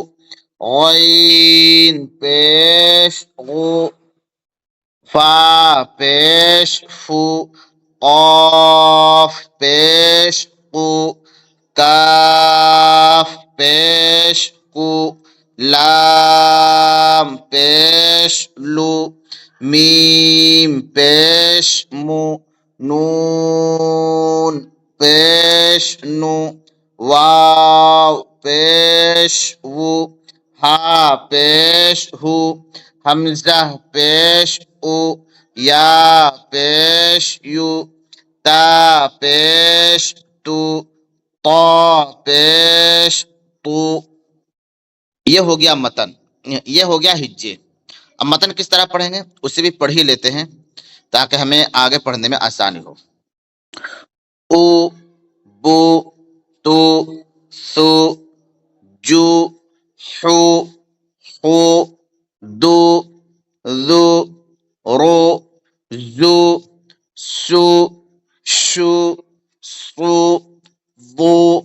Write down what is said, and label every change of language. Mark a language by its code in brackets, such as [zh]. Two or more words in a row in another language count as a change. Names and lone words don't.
[ur] غین پیش غو، فا پیش فو، قاف پیش قو، کاف پیش کو، لام پیش لو، میم پیش مو، نون پیش نو، واو پیش وو، ہا پیش ہو، حمزہ پیش او، یا پیش یو، تا پیش تو، طا پیش تو. یہ ہو گیا متن، یہ ہو گیا ہجے. اب متن کس طرح پڑھیں گے اسے بھی پڑھ ہی لیتے ہیں تاکہ ہمیں آگے پڑھنے میں آسانی ہو. او، بو، تو، سو، جو، حو، خو، دو، ذو، رو، زو، سو، شو، صو، ضو،